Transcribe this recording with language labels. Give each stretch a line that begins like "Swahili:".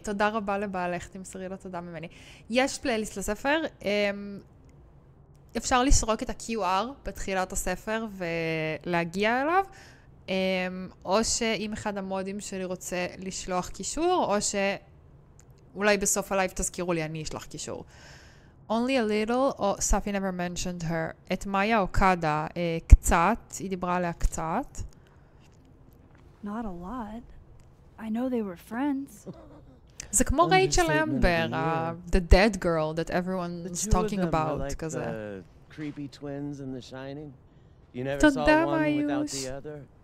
Hebrew: תודה רבה לבעלך, תמסרי לו תודה ממני. יש פלייליסט לספר. אפשר לסרוק את ה-QR בתחילת הספר ולהגיע אליו. או שאם אחד המודים שלי רוצה לשלוח קישור, או שאולי בסוף הלייב תזכירו לי, אני אשלח קישור.
English: Only a little, או ספי never mentioned her.
Hebrew: את מאיה אוקדה, קצת, היא דיברה עליה קצת.
English: Not a lot. I know they were friends.
Hebrew: זה כמו רייצ'ל אמבר,
English: the dead girl that everyone's talking about,
Hebrew: כזה.
English: The creepy twins in The Shining. You never saw one without the other.